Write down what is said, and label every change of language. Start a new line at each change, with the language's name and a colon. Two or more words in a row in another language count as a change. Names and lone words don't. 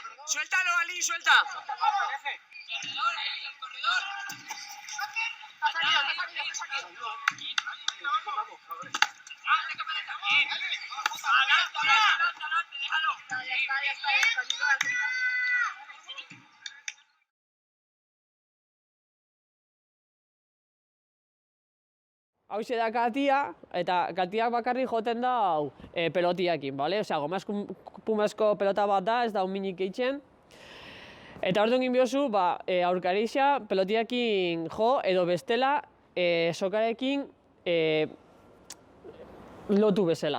Spanish: Suéltalo, Ali, suelta. Corredor, ahí, el corredor. Adelante, déjalo. Ya está.
Basque: Hauxe da katia, eta katiak bakarrik joten da pelotiakin, bale? Osea, gomaz pumazko pelota bat da, ez da minik eitzen. Eta orduan egin biozu, aurkarixa pelotiakin jo, edo bestela sokarekin lotu bezala.